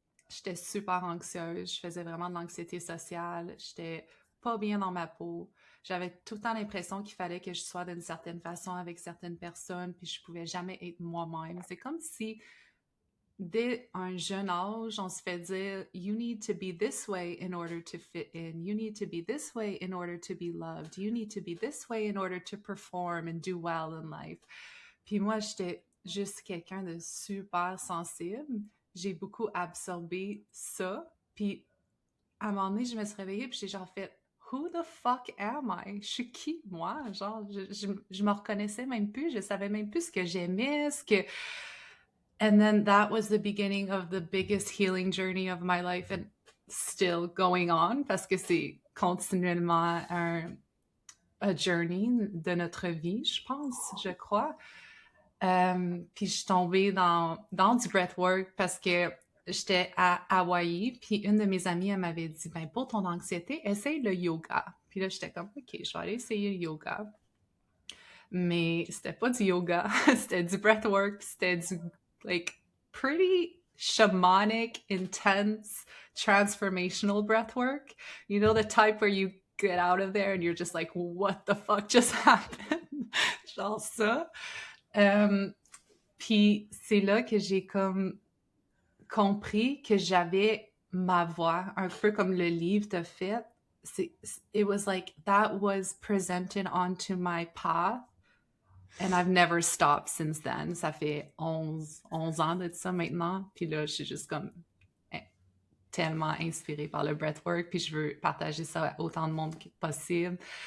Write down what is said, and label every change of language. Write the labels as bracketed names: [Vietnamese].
[French] J'étais super anxieuse, je faisais vraiment de l'anxiété sociale, j'étais pas bien dans ma peau. J'avais tout le temps l'impression qu'il fallait que je sois d'une certaine façon avec certaines personnes, puis je pouvais jamais être moi-même. C'est comme si, dès un jeune âge, on se fait dire [English] « You need to be this way in order to fit in. You need to be this way in order to be loved. You need to be this way in order to perform and do well in life. » [French] Puis moi, j'étais juste quelqu'un de super sensible. J'ai beaucoup absorbé ça. Puis à un moment donné, je me suis réveillée puis j'ai genre fait [English] Who the fuck am I? [French] Je suis qui, moi? Genre, je me reconnaissais même plus. Je savais même plus ce que j'aimais, ce que... [English] And then that was the beginning of the biggest healing journey of my life and still going on [French] parce que c'est continuellement un journey de notre vie, je pense, je crois. Puis je suis tombée dans du breathwork parce que j'étais à Hawaï, puis une de mes amies, elle m'avait dit, ben pour ton anxiété, essaye le yoga. Puis là, j'étais comme, OK, je vais aller essayer le yoga. Mais c'était pas du yoga, c'était du breathwork, c'était du, [English] like, pretty shamanic, intense, transformational breathwork. You know, the type where you get out of there and you're just like, what the fuck just happened? [French] Genre ça. Puis c'est là que j'ai comme compris que j'avais ma voix, un peu comme le livre t'a fait. [English] It was like that was presented onto my path and I've never stopped since then. [French] Ça fait 11 ans de ça maintenant. Puis là, je suis juste comme tellement inspirée par le breathwork, puis je veux partager ça à autant de monde que possible.